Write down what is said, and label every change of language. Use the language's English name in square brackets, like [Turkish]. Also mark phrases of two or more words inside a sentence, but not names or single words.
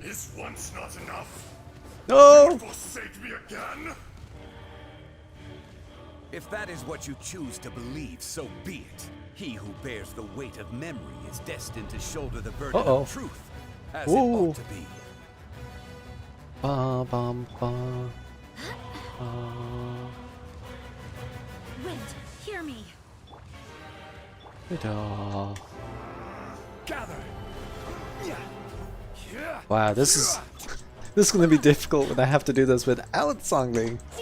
[English] Is once not enough? No! You forsake me again? If that is what you choose to believe, so be it. He who bears the weight of memory is destined to shoulder the burden of truth, as it ought to be. Ba bum ba. Wind, hear me. Gather. Wow, this is gonna be difficult when I have to do this without Zhongli.